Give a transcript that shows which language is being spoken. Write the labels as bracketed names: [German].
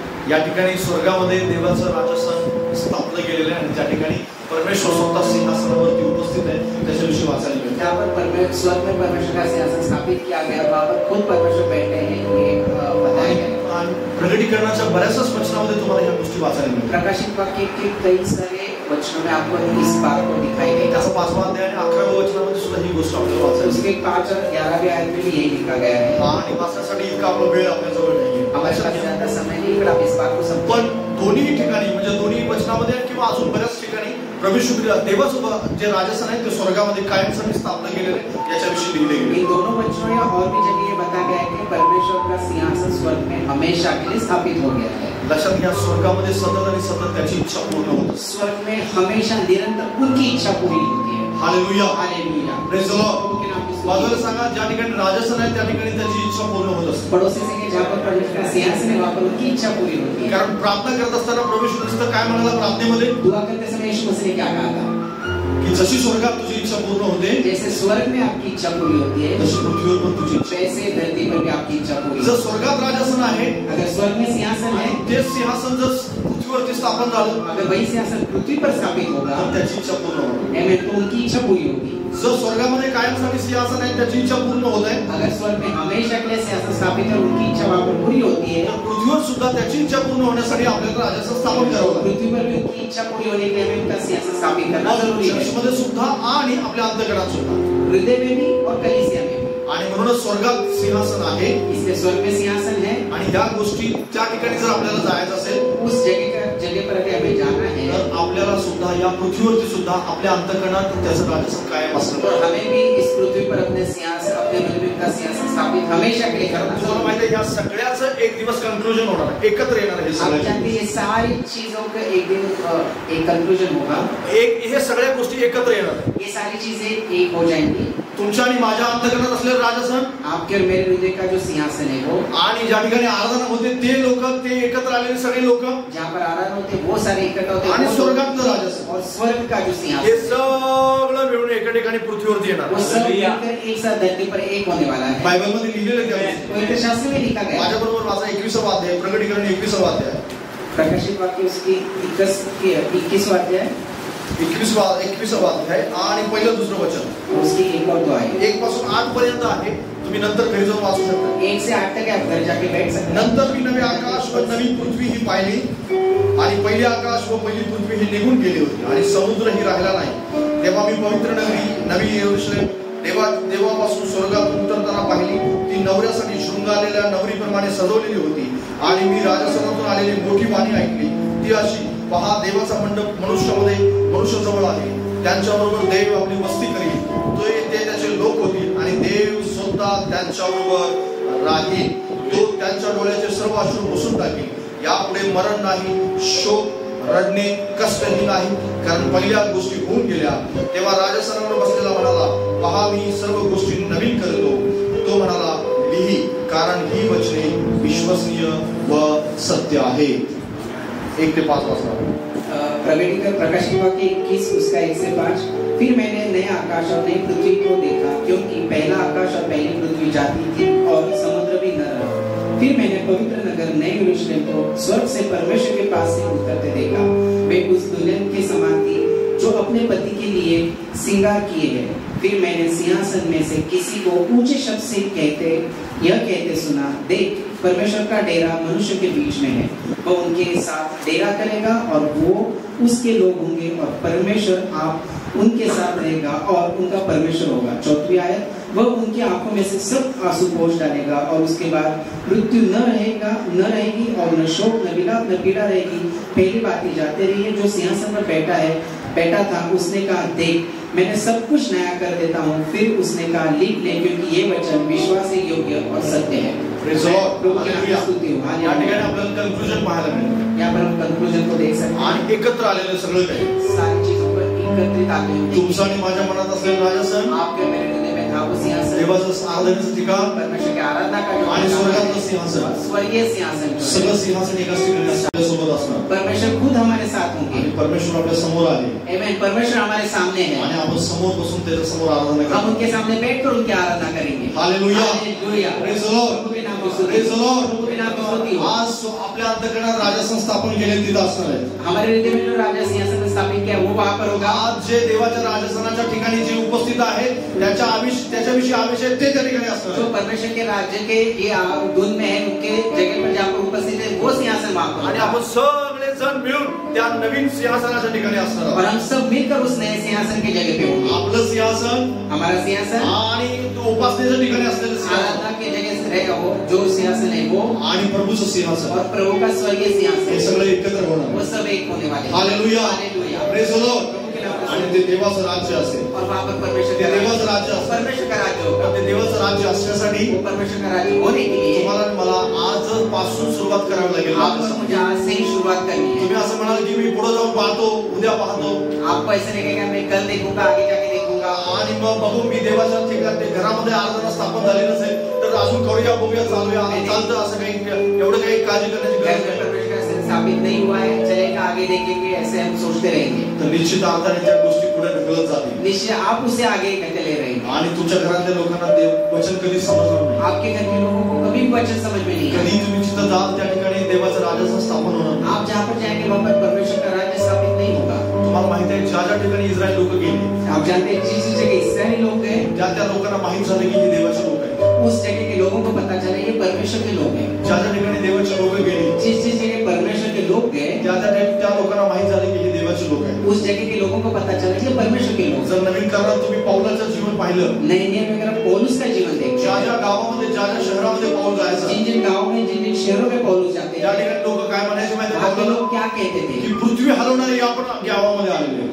[Marathi] या ठिकाणी स्वर्गामध्ये देवाचं राजस्थान स्थापन केलेलं आहे आणि त्या ठिकाणी परमेश्वर स्वतः सिंहासनावरती उपस्थित आहे. त्याच्याविषयी वाचायला मिळतं. [Hindi] यहाँ पर स्वर्ग में परमेश्वर का सिंहासन स्थापित किया गया. वहाँ पर खुद परमेश्वर बैठे हैं. ये बताया गया. [Marathi] आणि प्रकटीकरणाच्या बऱ्याचशाच वचनामध्ये तुम्हाला ह्या गोष्टी वाचायला मिळतात. [Hindi] प्रकाशित वाक्य के कई सारे वचनों में आपको इस बात को दिखाई देगा. [Marathi] त्याचा 5वां अध्याय आणि 11व्या वचनामध्ये सुद्धा ही गोष्ट आपल्याला वाचायला [Hindi] उसके 5 और 11वें आयत में भी यही लिखा गया है. [Marathi] आणि वाचण्यासाठी इतका आपला वेळ आपल्याजवळ नाहीये. [Hindi] हमारे पास ज्यादा समय नहीं, पर आप इस बात को [Marathi] पण [Hindi] समझें. [Marathi] दोन्ही ठिकाणी म्हणजे दोन्ही वचनामध्ये किंवा अजून बऱ्याच ठिकाणी प्रभू देवाचं जे राजस्थान आहे ते स्वर्गामध्ये कायमसाठी स्थापना केलेले याच्याविषयी लिहिले गेले. [Hindi] इन दोनों वचनों में और भी जगह ये बताया गया है कि परमेश्वर का सिंहासन स्वर्ग में हमेशा के लिए स्थापित हो गया है. [Marathi] लक्षात घ्या, स्वर्गामध्ये सतत आणि सतत त्याची इच्छा पूर्ण होत असते. [Hindi] स्वर्ग में हमेशा निरंतर उनकी इच्छा पूरी होती है. Hallelujah. Hallelujah. [English] Praise the Lord. [Hindi] उनके नाम की स्तुति. [Marathi] बाजूला सांगा, ज्या ठिकाणी राजस्थान आहे त्या ठिकाणी त्याची इच्छा पूर्ण होत असते. [Hindi] पड़ोसी से कि जहाँ पर परमेश्वर का सिंहासन है वहाँ पर उनकी इच्छा पूरी होती है. [Marathi] कारण प्रार्थना करत असताना प्रभू येशू ख्रिस्त काय म्हणाला प्रार्थनेमध्ये [Hindi] दुआ करते समय यीशु मसीह ने क्या कहा था? [Marathi] की जशी स्वर्गात तुझी इच्छा पूर्ण होते [Hindi] जैसे स्वर्ग में आपकी इच्छा पूरी होती है [Marathi] तशी पृथ्वीवर पण तुझी इच्छा. [Hindi] वैसे धरती पर भी आपकी इच्छा पूरी [Marathi] जर [Hindi] होती [Marathi] स्वर्गात राजस्थान आहे [Hindi] है. अगर स्वर्ग में सिंहासन है, [Marathi] ते सिंहासन जर पृथ्वीवरती स्थापन झालं [Hindi] अगर वही सिंहासन पृथ्वी पर स्थापित होगा [Marathi] तर त्याची इच्छा पूर्ण होणार. [Hindi] तो उनकी इच्छा पूरी होगी. [Marathi] जर स्वर्गामध्ये कायमसाठी सिंहासन आहे त्याची इच्छा पूर्ण होत आहे [Hindi] अगर स्वर्ग में हमेशा के लिए सिंहासन स्थापित है, उनकी इच्छा वहाँ पर पूरी होती है. [Marathi] तर पृथ्वीवर सुद्धा त्याची इच्छा पूर्ण होण्यासाठी आपल्याला राजस्थान स्थापन करावं लागेल. [Hindi] पृथ्वी पर भी उनकी इच्छा पूरी होने के लिए हमें उनका सिंहासन स्थापित करना जरूरी है. [Marathi] चर्चमध्ये सुद्धा आणि आपल्या अंतःकरणात सुद्धा. [Hindi] हृदय में भी और कलीसिया में भी. [Marathi] आणि म्हणूनच स्वर्गात सिंहासन आहे [Hindi] इसलिए स्वर्ग में सिंहासन है. [Marathi] आणि ह्या गोष्टी त्या ठिकाणी जर आपल्याला जायचं असेल [Hindi] उस जगह पर अगर हमें जाना है [Marathi] तर आपल्याला सुद्धा या पृथ्वीवरती सुद्धा आपल्या अंतःकरणात त्याचं राजस्थान कायम असलं [Hindi] और हमें भी इस पृथ्वी पर अपने सिंहासन, अपने हृदय का सिंहासन स्थापित हमेशा के लिए करना. [Marathi] तुम्हाला माहिती आहे या सगळ्याचं गोष्टीचं एक दिवस कंक्लुजन होणार आहे, एकत्र येणार आहे. [Hindi] आप जानते हैं ये सारी चीजों का एक दिन एक कंक्लूजन होगा. [Marathi] हे सगळ्या गोष्टी एकत्र येणार आहे. [Hindi] ये सारी चीजें एक हो जाएंगी. [Marathi] तुमच्या आणि माझ्या अंतःकरणात असलेलं राजसन, [Hindi] आपके और मेरे हृदय का जो सिंहासन है वो, [Marathi] आणि ज्या ठिकाणी आराधना होते ते लोक, ते एकत्र आलेले सगळे लोक, [Hindi] जहाँ पर आराधना होते वो सारे इकट्ठा होते, [Marathi] आणि स्वर्गातलं राजसन, [Hindi] और स्वर्ग का जो [Marathi] हे [Hindi] सिंहासन, [Marathi] सगळं मिळून एका ठिकाणी पृथ्वीवरती येणार. [Hindi] वो सब मिलकर एक साथ धरती पर एक होने वाला है. [Marathi] बायबल मध्ये लिहिलेलं काय? [Hindi] पवित्र शास्त्र में लिखा गया. [Marathi] माझ्या बरोबर माझा 21वा अध्याय, प्रकटीकरण 21वा अध्याय, [Hindi] प्रकाशित वाक्य उसकी 21वां अध्याय, [Marathi] 21वा अध्याय आणि पहिलं दुसरं वचन, [Hindi] उसकी 1 और 2 आयत. [Marathi] 1 पासून 8 पर्यंत आहे. तुम्ही नंतर घरी जाऊन वाचू शकता. [Hindi] 1 से 8 तक आप घर जाके बैठ सकते हैं. [Marathi] नंतर मी नवे आकाश व नवी पृथ्वी ही पाहिली, आणि पहिली आकाश व पहिली पृथ्वी ही निघून गेली होती, आणि समुद्रही राहिला नाही. तेव्हा मी पवित्र नगरी नवी यरूशलेम देवापासून स्वर्गात उतरताना पाहिली. ती नवऱ्यासाठी शृंगारलेल्या नवरीप्रमाणे सजवलेली होती, आणि मी राजसनातून आलेली मोठी वाणी ऐकली. ती अशी, पहा, देवाचा मंडप मनुष्याजवळ आहे. त्यांच्याबरोबर देव आपली वस्ती करील. ते त्याचे लोक होतील, आणि देव स्वतः त्यांच्याबरोबर राहील. तो त्यांच्या डोळ्याचे सर्व अश्रू पुसून टाकेल. यापुढे मरण नाही, शोक, रडणे, कष्टही नाही, कारण पहिल्या गोष्टी होऊन गेल्या. तेव्हा राजसनावर बसलेला म्हणाला, पहा, मी सर्व गोष्टी नवीन करतो. तो म्हणाला, लिही, कारण ही वचने विश्वसनीय व सत्य आहेत. 1 ते 5 वाजता. [Hindi] प्रकाशित वाक्य 21 उसका 1 से 5. फिर मैंने नए आकाश और नई पृथ्वी को देखा, क्योंकि पहला आकाश और पहली पृथ्वी जाती थी और समुद्र भी न रहा. फिर मैंने पवित्र नगर नए यरूशलेम को स्वर्ग से परमेश्वर के पास से उतरते देखा. वे उस दुल्हन के समान थी जो अपने पति के लिए श्रृंगार किए है. फिर मैंने सिंहासन में से किसी को ऊंचे शब्द से कहते सुना, देख, परमेश्वर का डेरा मनुष्य के बीच में है. वह उनके साथ डेरा करेगा और वो उसके लोग होंगे, और परमेश्वर आप उनके साथ रहेगा और उनका परमेश्वर होगा. 4वीं आयत. वह उनकी आंखों में से सब आंसू पोंछ डालेगा, और उसके बाद मृत्यु न रहेगी, और न शोक, न विलाप, न पीड़ा रहेगी. पहली बातें जाते रही है. जो सिंहासन पर बैठा था, उसने कहा, देख, मैंने सब कुछ नया कर देता हूँ. फिर उसने कहा, लिख ले, क्योंकि ये वचन विश्वास योग्य और सत्य है. [Marathi] या ठिकाणी आपल्याला कन्क्लुजन पाहायला मिळेल. [Hindi] यहाँ पर हम कंक्लूजन को देख सकते हैं. [Marathi] आणि एकत्र आलेलं सगळं काही, [Hindi] सारी चीजों पर एकत्रित आते हैं. [Marathi] तुमचं आणि माझ्या मनात असलेलं राजसन, [Hindi] आपके मेरे हृदय में था वो सिंहासन, [Marathi] देवाचं आराधनेचं ठिकाण, [Hindi] परमेश्वर की आराधना का जो, [Marathi] आणि स्वर्गातलं सिंहासन, [Hindi] स्वर्गीय सिंहासन, [Marathi] सगळं सिंहासन एकाच ठिकाणी आपल्यासोबत असणार. [Hindi] परमेश्वर खुद हमारे साथ होंगे. [Marathi] परमेश्वर आपल्या समोर आहे. [Hindi] आमेन. परमेश्वर हमारे सामने है, [Marathi] आणि आपण समोर बसून त्याच्या समोर आराधना [Hindi] हम [Marathi] करू. [Hindi] उनके सामने बैठकर उनकी आराधना करेंगे. Hallelujah. Hallelujah. [English] Praise the Lord. [Hindi] प्रभु के नाम की स्तुति. [English] Praise the Lord. [Hindi] प्रभु के नाम की स्तुति हो. [Marathi] आज आपल्या अंतःकरणात राजसन स्थापन केले तिथं असणार आहे. [Hindi] हमारे हृदय में जो राजा सिंहासन स्थापित किया वो वहां पर होगा. [Marathi] आज जे देवाच्या राजसनाच्या ठिकाणी जे उपस्थित आहे, त्याच्याविषयी आवेश आहे, ते त्या ठिकाणी असणार [Hindi] जो [Marathi] आहे. [Hindi] परमेश्वर के राज्य के ये धुन में है, उनके जगह पर जहाँ पर उपस्थित है, वो सिंहासन वहां पर. [Marathi] आणि आपण सगळे जण मिळून त्या नवीन सिंहासनाच्या ठिकाणी असणार [Hindi] और [Marathi] आहोत. [Hindi] हम सब मिलकर उस नए सिंहासन की जगह पे होंगे. [Marathi] आपलं सिंहासन [Hindi] हमारा सिंहासन [Marathi] आणि तो उपासनेच्या ठिकाणी असलेलं सिंहासन, [Hindi] आराधना की जगह से रहेगा वो जो सिंहासन है वो, [Marathi] आणि प्रभूचं सिंहासन, [Hindi] और प्रभु का स्वर्गीय [Marathi] हे [Hindi] सिंहासन, [Marathi] सगळं एकत्र होणार. [Hindi] वो सब एक होने वाले. Hallelujah. Hallelujah. [English] Praise the Lord. [Marathi] आणि ते देवाचं राज्य असेल. [Hindi] और वहां पर परमेश्वर [Marathi] ते [Hindi] का [Marathi] देवाचं राज्य असेल. [Hindi] परमेश्वर का राज्य होगा. [Marathi] ते देवाचं राज्य असण्यासाठी [Hindi] वो परमेश्वर का राज्य होने के लिए [Marathi] तुम्हाला आणि मला आजपासून सुरुवात करावी लागेल. [Hindi] आपको मुझे आज से ही शुरुआत करनी है. [Marathi] तुम्ही असं म्हणाल की मी पुढे जाऊन पाहतो, उद्या पाहतो, [Hindi] आपको ऐसा लगेगा मैं कल देखूंगा, आगे जाके देखूंगा, [Marathi] आणि मग बघू मी देवाच्या ठिकाणी घरामध्ये आराधना स्थापन झाली नसेल तर अजून करूया, बघूया, चालूया, चालतं. असं काही एवढं काही काळजी करण्याची गरज नाही. [Hindi] परमेश्वर का स्थापित नहीं हुआ है, चलेगा, आगे देखेंगे, ऐसे हम सोचते रहेंगे. [Marathi] तर निश्चित अर्थाने त्या गोष्टी पुढे ढकलत जातील. [Hindi] निश्चय आप उसे आगे ढकले रहेंगे. [Marathi] आणि तुमच्या घरातल्या लोकांना देव वचन कधी समजणार नाही. [Hindi] आपके घर के लोगों को कभी वचन समझ में नहीं [Marathi] कधी [Hindi] आएगा. [Marathi] तुम्ही जिथं जाल त्या ठिकाणी देवाचं राजसन स्थापन होणार नाही. [Hindi] आप जहाँ पर जाएंगे वहाँ पर परमेश्वर का राज्य स्थापित नहीं होगा. [Marathi] तुम्हाला माहिती आहे ज्या ठिकाणी इस्रायल लोक गेले, [Hindi] आप जानते हैं जिस जगह इस्राएली लोग गए, [Marathi] त्या लोकांना माहित झालं की हे देवाचे लोक आहेत. [Hindi] उस जगह के लोगों को पता चला ये परमेश्वर के लोग हैं. [Marathi] ज्या ठिकाणी देवाचे लोक गेले, [Hindi] जिस जगह परमेश्वर के लोग गए, [Marathi] त्या लोकांना माहित झाले की हे देवाचे लोक आहेत. [Hindi] उस जगह के लोगों को पता चला कि ये परमेश्वर के लोग. [Marathi] जर नवीन करारात तुम्ही पौलाचं जीवन पाहिलं, [Hindi] नए नियम में अगर आप पौलुस का जीवन देखते [Marathi] ज्या [Hindi] हैं, [Marathi] गावामध्ये ज्या ज्या शहरामध्ये पाऊल जायचं [Hindi] जिन जिन गाँव में जिन जिन शहरों में पौलुस जाते [Marathi] त्या [Hindi] थे, [Marathi] ठिकाणी लोक काय म्हणायचे माहिती [Hindi] वहाँ के [Marathi] आहे [Hindi] लोग क्या कहते थे? [Marathi] की पृथ्वी हलवणारे आपण गावामध्ये आलेले,